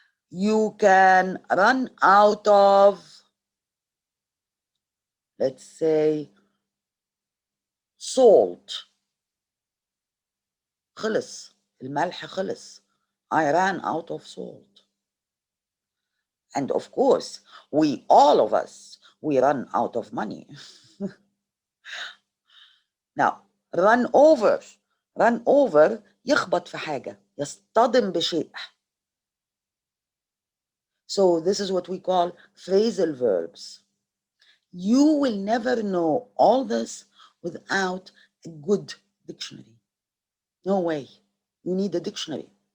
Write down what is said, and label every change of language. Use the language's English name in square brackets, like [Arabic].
[English] You can run out of, let's say, salt. [Arabic] خلص. الملح خلص. [English] I ran out of salt. And of course, all of us, we run out of money. Now, run over [Arabic] يخبط في حاجة, يصطدم بشيء. [English] So this is what we call phrasal verbs. You will never know all this without a good dictionary. No way. You need a dictionary.